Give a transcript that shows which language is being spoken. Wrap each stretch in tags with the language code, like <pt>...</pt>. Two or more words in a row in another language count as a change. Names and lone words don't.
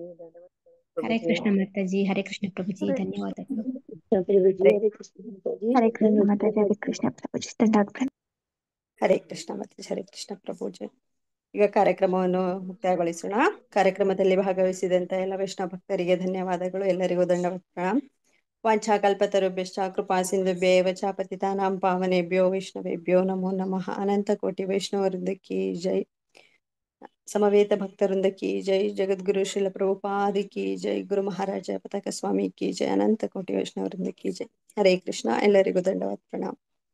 <kn>ಹರೇ ಕೃಷ್ಣ ಮಾತಾಜಿ ಹರೇ ಕೃಷ್ಣ ಪ್ರಭುಜಿ ಧನ್ಯವಾದಗಳು ಹರೇ ಕೃಷ್ಣ ಮಾತಾಜಿ ಹರೇ ಕೃಷ್ಣ ಪ್ರಭುಜಿ ಹರೇ ಕೃಷ್ಣ ಮಾತಾಜಿ ಹರೇ ಕೃಷ್ಣ ಪ್ರಭುಜಿ ಈಗ ಕಾರ್ಯಕ್ರಮವನ್ನು ಮುಕ್ತಾಯಗೊಳಿಸೋಣ ಕಾರ್ಯಕ್ರಮದಲ್ಲಿ ಭಾಗವಹಿಸಿದಂತ ಎಲ್ಲ ವೈಷ್ಣವ ಭಕ್ತರಿಗೆ ಧನ್ಯವಾದಗಳು ಎಲ್ಲರಿಗೂ</kn> <hi>दंडवत प्रणाम</hi> <sa>ವಾಂಛಾಕಲ್ಪತರುಭ್ಯಶ್ಚ ಕೃಪಾ ಸಿಂಧುಭ್ಯೇವ ಚ ಪತಿತಾನಾಂ ಪಾವನೇಭ್ಯೋ ವೈಷ್ಣವೇಭ್ಯೋ ನಮೋ ನಮಃ</sa> <kn>ಅನಂತ ಕೋಟಿ ವೈಷ್ಣವವೃಂದ</kn> <hi>की जय</hi> <kn>ಸಮವೇತ ಭಕ್ತವೃಂದ</kn> <hi>की जय</hi> <kn>ಜಗದ್ಗುರು ಶ್ರೀಲ ಪ್ರಭುಪಾದಿ</kn> <hi>की जय</hi> <kn>ಗುರು ಮಹಾರಾಜ ಪತಾಕ ಸ್ವಾಮಿ</kn> <hi>की जय</hi> <kn>ಅನಂತ ಕೋಟಿ ವೈಷ್ಣವವೃಂದ</kn> <hi>की जय</hi> <kn>ಹರೇ ಕೃಷ್ಣ ಎಲ್ಲರಿಗೂ</kn> <hi>दंडवत प्रणाम</hi>